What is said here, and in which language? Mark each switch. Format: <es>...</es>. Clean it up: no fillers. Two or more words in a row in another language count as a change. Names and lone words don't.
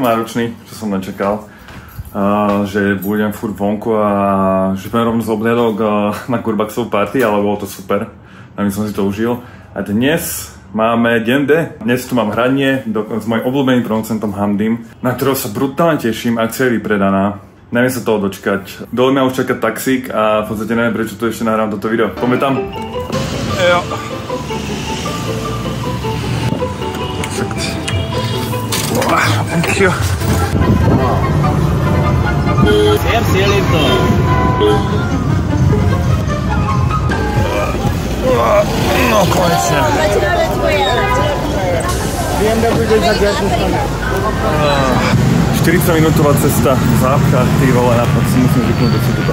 <sk>náročný, čo som nečakal, že budem furt vonku a že budem rovno z obhľadok na Gurbaxovú party, ale bolo to super, a my som si to užil. A dnes máme deň D, dnes tu mám hranie s mojím obľúbeným producentom Hamdim, na ktorého sa brutálne teším, akcia je vypredaná. Neviem sa toho dočkať. Dole mňa už čaká taxík a v podstate neviem, prečo tu ešte nahrám toto video. Poďme tam. Jo.</sk> <en>Thank you.</en> <sk>No konečne. 40 minútová cesta, zápcha, ty vole, napad si musím zvyknúť do tuto.</sk>